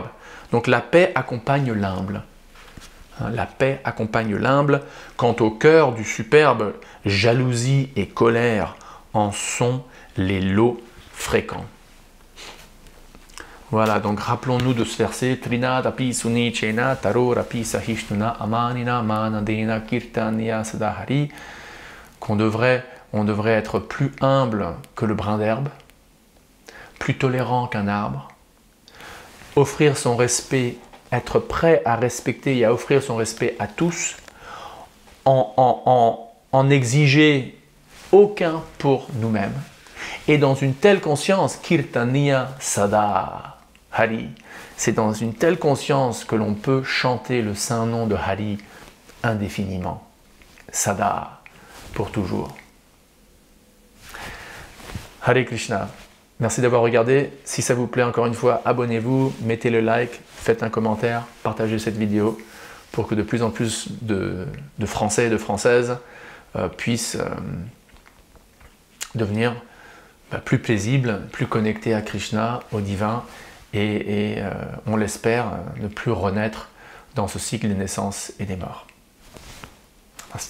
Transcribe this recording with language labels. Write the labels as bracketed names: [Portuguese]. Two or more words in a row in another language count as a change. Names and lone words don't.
[French] Donc la paix accompagne l'humble. La paix accompagne l'humble. Quant au cœur du superbe, jalousie et colère en sont les lots fréquents. Voilà, donc rappelons-nous de ce verset [Sanskrit] तृणा दपि सुनी चेन तरो रपि सहिष्णुना अमानिना मानदेन कीर्तनीयः सदाहरिः, [French] on devrait être plus humble que le brin d'herbe, plus tolérant qu'un arbre, offrir son respect, être prêt à respecter et à offrir son respect à tous, en exiger aucun pour nous-mêmes, et dans une telle conscience, [Sanskrit] कीर्तनीयः सदा हरिः, [French] c'est dans une telle conscience que l'on peut chanter le saint nom de Hari indéfiniment, Sada, pour toujours. Hare Krishna, merci d'avoir regardé. Si ça vous plaît, encore une fois, abonnez-vous, mettez le like, faites un commentaire, partagez cette vidéo pour que de plus en plus de Français et de Françaises puissent devenir plus paisibles, plus connectés à Krishna, au divin, et on l'espère ne plus renaître dans ce cycle des naissances et des morts.